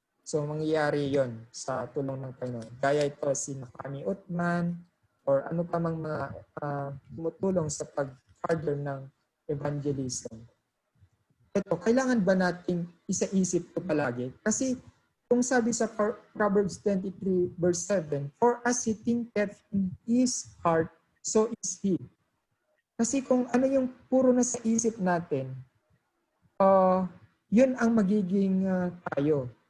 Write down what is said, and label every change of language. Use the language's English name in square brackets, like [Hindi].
[Filipino] So mangyayari yon sa tulong ng Panginoon. Gaya ito si Kami Utman, or ano pa mang mga tumutulong sa pag-further ng evangelism. Ito, kailangan ba natin isa-isip ito palagi? Kasi kung sabi sa Proverbs 23 verse 7, [English] for as he thinketh in his heart, so is he. [Filipino] Kasi kung ano yung puro na sa isip natin, yun ang magiging tayo.